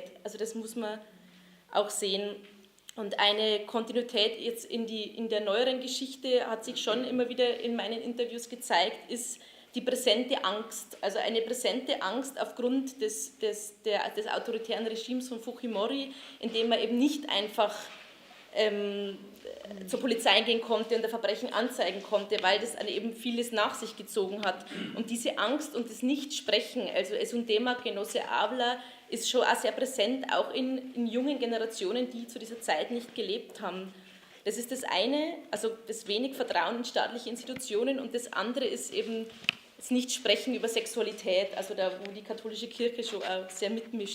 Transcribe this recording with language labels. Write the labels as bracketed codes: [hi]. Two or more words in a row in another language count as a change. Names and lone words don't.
[de] Also das muss man auch sehen. Und eine Kontinuität jetzt in der neueren Geschichte hat sich schon immer wieder in meinen Interviews gezeigt, ist die präsente Angst, also eine präsente Angst aufgrund des autoritären Regimes von Fujimori, in dem man eben nicht einfach zur Polizei gehen konnte und der Verbrechen anzeigen konnte, weil das eben vieles nach sich gezogen hat. Und diese Angst und das Nichtsprechen, also [es] es un tema que no se habla, [de] ist schon auch sehr präsent, auch in jungen Generationen, die zu dieser Zeit nicht gelebt haben. Das ist das eine, also das wenig Vertrauen in staatliche Institutionen, und das andere ist eben das Nichtsprechen über Sexualität, also da, wo die katholische Kirche schon auch sehr mitmischt.